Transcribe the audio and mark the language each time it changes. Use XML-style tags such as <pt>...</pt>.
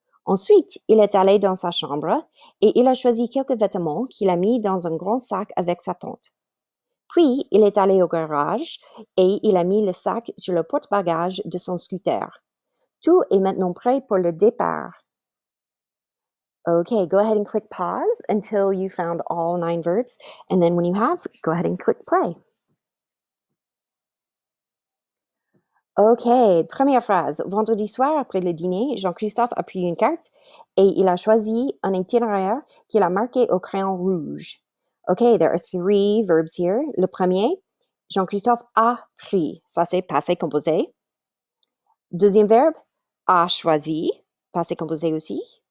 <fr>Ensuite, il est allé dans sa chambre et il a choisi quelques vêtements qu'il a mis dans un grand sac avec sa tante. Puis, il est allé au garage et il a mis le sac sur le porte-bagages de son scooter. Tout est maintenant prêt pour le départ.</fr> <en>Okay, go ahead and click pause until you found all 9 verbs, and then when you have, go ahead and click play.</en> <fr>OK, première phrase. Vendredi soir, après le dîner, Jean-Christophe a pris une carte et il a choisi un itinéraire qu'il a marqué au crayon rouge.</fr> <en>OK, there are 3 verbs here.</en> <fr>Le premier, Jean-Christophe a pris. Ça, c'est passé composé. Deuxième verbe, a choisi. Passé composé aussi.</fr>